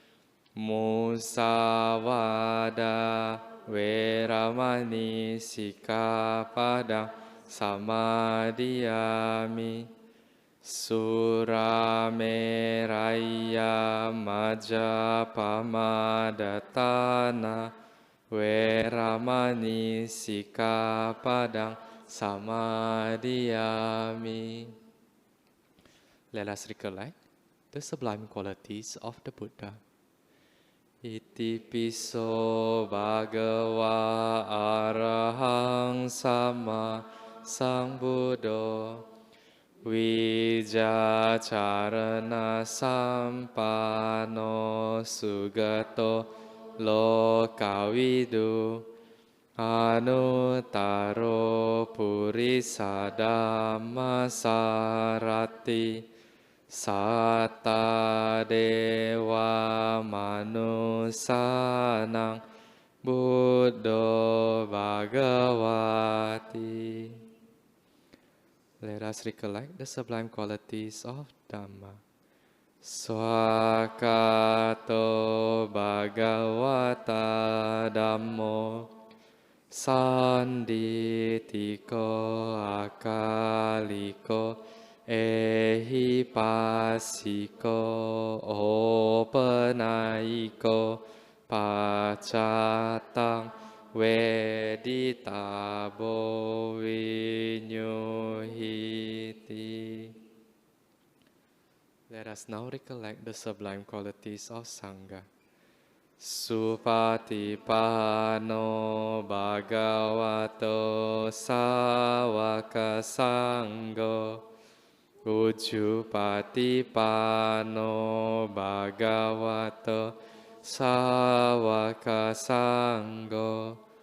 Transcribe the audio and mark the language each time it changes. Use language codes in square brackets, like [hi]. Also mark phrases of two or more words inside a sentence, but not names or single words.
[pi] Musavada veramani sikapadang samadhiyami. Surameraya majapamadatana veramani sikapadang samadhiyami. [en] Let us recollect the sublime qualities of the Buddha. [pi] Iti piso bhagava arahang sama sambuddho vijacarana sampano sugato lokavidu anuttaro purisa dhammasarati satta dewa manusanang buddho bhagavati. [en] Let us recollect the sublime qualities of Dhamma. [pi] Swakato bhagavata dhammo sanditiko akaliko ehipasiko opanayiko pacatang veditabo vinyuhiti. [en] Let us now recollect the sublime qualities of Sangha. [pi] Supatipano bhagavato sāvaka sangho. Ujjupatipano bhagavato sāvaka sangho.